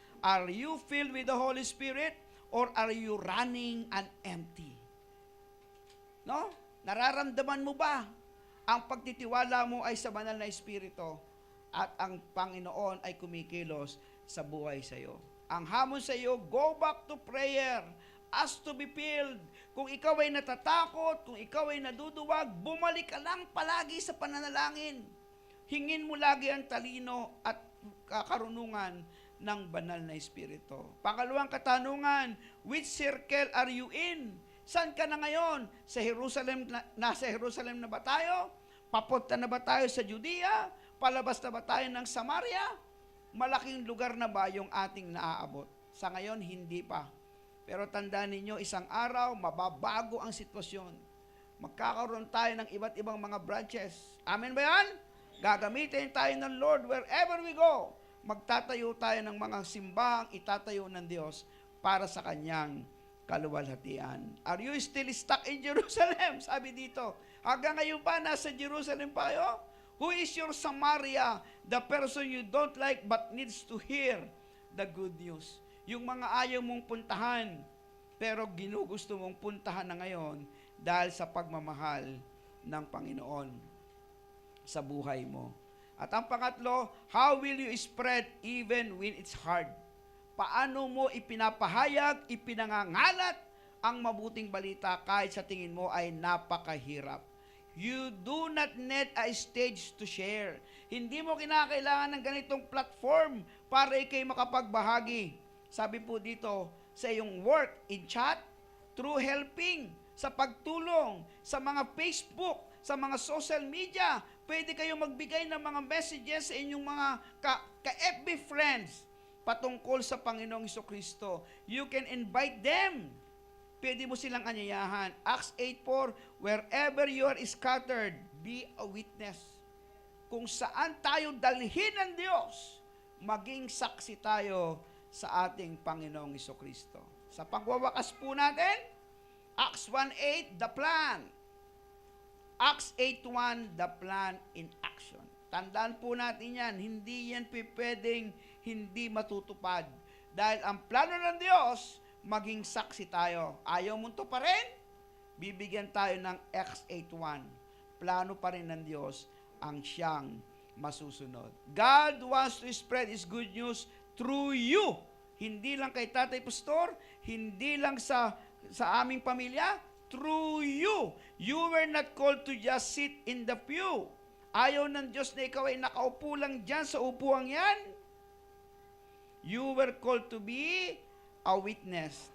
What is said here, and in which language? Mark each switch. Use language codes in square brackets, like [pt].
[en] Are you filled with the Holy Spirit or are you running and empty? No? [tl] Nararamdaman mo ba ang pagtitiwala mo ay sa banal na Espiritu at ang Panginoon ay kumikilos sa buhay sa iyo? Ang hamon sa iyo, [en] go back to prayer. Ask to be filled. [tl] Kung ikaw ay natatakot, kung ikaw ay naduduwag, bumalik ka lang palagi sa pananalangin. Hingin mo lagi ang talino at karunungan ng banal na Espiritu. Pangalawang katanungan, [en] which circle are you in? [tl] Saan ka na ngayon? Sa Jerusalem, nasa Jerusalem na ba tayo? Papunta na ba tayo sa Judea? Palabas na ba tayo ng Samaria? Malaking lugar na ba yung ating naaabot? Sa ngayon, hindi pa. Pero tandaan ninyo, isang araw, mababago ang sitwasyon. Magkakaroon tayo ng iba't ibang mga branches. Amen ba yan? Gagamitin tayo ng Lord [en] wherever we go. [tl] Magtatayo tayo ng mga simbahang itatayo ng Diyos para sa Kanyang kaluwalhatian. [en] Are you still stuck in Jerusalem? [tl] Sabi dito. Hanggang ngayon ba nasa Jerusalem pa kayo? [en] Who is your Samaria? The person you don't like but needs to hear the good news. [tl] Yung mga ayaw mong puntahan, pero ginugusto mong puntahan na ngayon dahil sa pagmamahal ng Panginoon sa buhay mo. At ang pangatlo, [en] how will you spread even when it's hard? [tl] Paano mo ipinapahayag, ipinangangalat ang mabuting balita kahit sa tingin mo ay napakahirap? [en] You do not need a stage to share. [tl] Hindi mo kinakailangan ng ganitong platform para ikay makapagbahagi. Sabi po dito, sa iyong work in chat, [en] through helping, [tl] sa pagtulong, sa mga Facebook, sa mga social media. Pwede kayo magbigay ng mga messages sa inyong mga ka-FB friends patungkol sa Panginoong Hesukristo. [en] You can invite them. [tl] Pwede mo silang anyayahan. [en] Acts 8:4, wherever you are scattered, be a witness. [tl] Kung saan tayo dalhin ng Diyos, maging saksi tayo sa ating Panginoong Hesukristo. Sa pagwawakas po natin, Acts 1:8, [en] the plan. [tl] Acts 8:1, [en] the plan in action. [tl] Tandaan po natin yan, hindi yan pwedeng hindi matutupad. Dahil ang plano ng Diyos, maging saksi tayo. Ayaw mo to pa rin? Bibigyan tayo ng Acts 8:1. Plano pa rin ng Diyos ang siyang masusunod. [en] God wants to spread His good news through you. [tl] Hindi lang kay Tatay Pastor, hindi lang sa aming pamilya, [en] through you. You were not called to just sit in the pew. [tl] Ayaw ng Diyos na ikaw ay nakaupo lang dyan sa upuang yan. [en] You were called to be a witness.